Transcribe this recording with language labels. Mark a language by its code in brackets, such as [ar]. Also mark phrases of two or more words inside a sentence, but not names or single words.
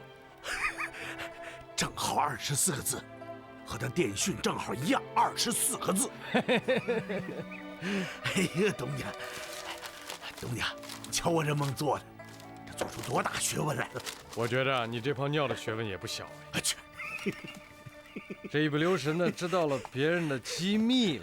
[zh] 正好24個字，和他電訊正好一樣，24個字。哎呀，東家，瞧我這夢做的，這做出多大學問來了！我覺得你這泡尿的學問也不小哎。去，這一不留神的知道了別人的機密了。